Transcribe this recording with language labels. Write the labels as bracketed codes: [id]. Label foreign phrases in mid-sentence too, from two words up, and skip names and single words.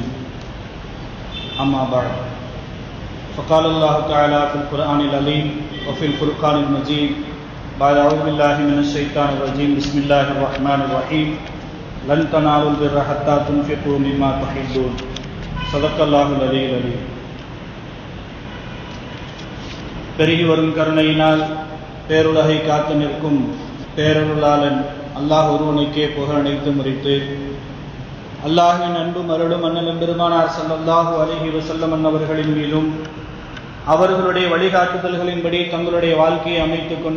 [ar] أما بعد، فقال الله تعالى في القرآن العظيم وفي الفرقان المجيد بعد أعوذ بالله من الشيطان الرجيم بسم الله الرحمن الرحيم لن تنالوا البر حتى تنفقوا مما تحبون صدق الله العلي العظيم. [ta] பெருகி வரும் கருணையினால் பேருலகை காத்து நிற்கும் பேரருளாளன் அல்லாஹ் ஒருவனுக்கே புகழ் அனைத்து முறித்து, அல்லாஹ்வின் அன்பும் அருளும் அண்ணலும் பெருமானார் [ar] صلى الله عليه وسلم [ta] அன்னவர்களின் மீதும் அவர்களுடைய வழிகாட்டுதல்களின்படி தங்களுடைய வாழ்க்கையை அமைத்துக் கொண்ட